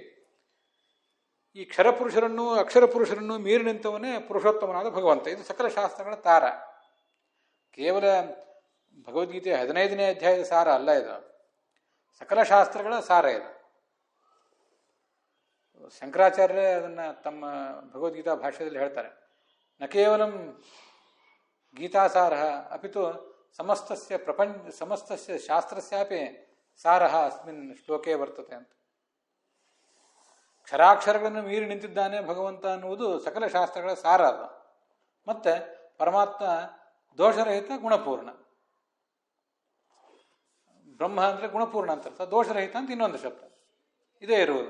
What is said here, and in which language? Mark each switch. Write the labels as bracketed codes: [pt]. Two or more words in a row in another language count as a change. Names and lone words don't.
[kn] ಈ ಕ್ಷರಪುರುಷರನ್ನು ಅಕ್ಷರ ಪುರುಷರನ್ನು ಮೀರಿ ನಿಂತವನೇ ಪುರುಷೋತ್ತಮನಾದ ಭಗವಂತ. ಇದು ಸಕಲ ಶಾಸ್ತ್ರಗಳ ತಾರ. ಕೇವಲ ಭಗವದ್ಗೀತೆ 15ನೇ ಅಧ್ಯಾಯದ ಸಾರ ಅಲ್ಲ ಇದು, ಸಕಲ ಶಾಸ್ತ್ರಗಳ ಸಾರ ಇದು. ಶಂಕರಾಚಾರ್ಯರೇ ಅದನ್ನು ತಮ್ಮ ಭಗವದ್ಗೀತಾ ಭಾಷ್ಯದಲ್ಲಿ ಹೇಳ್ತಾರೆ. [sa] ನ ಕೇವಲಂ ಗೀತಾಸಾರ ಅಪಿತು ಸಮಸ್ತಸ್ಯ ಶಾಸ್ತ್ರಸ್ಯಾಪಿ ಸಾರ ಅಸ್ಮಿನ್ ಶ್ಲೋಕೆ ವರ್ತತೆ ಅಂತ. [kn] ಕ್ಷರಾಕ್ಷರಗಳನ್ನು ಮೀರಿ ನಿಂತಿದ್ದಾನೆ ಭಗವಂತ ಅನ್ನುವುದು ಸಕಲ ಶಾಸ್ತ್ರಗಳ ಸಾರ ಅದು. ಮತ್ತೆ ಪರಮಾತ್ಮ ದೋಷರಹಿತ, ಗುಣಪೂರ್ಣ. ಬ್ರಹ್ಮ ಅಂದರೆ ಗುಣಪೂರ್ಣ ಅಂತ ಅರ್ಥ, ದೋಷರಹಿತ ಅಂತ ಇನ್ನೊಂದು ಶಬ್ದ. ಇದೇ ಇರುವುದು.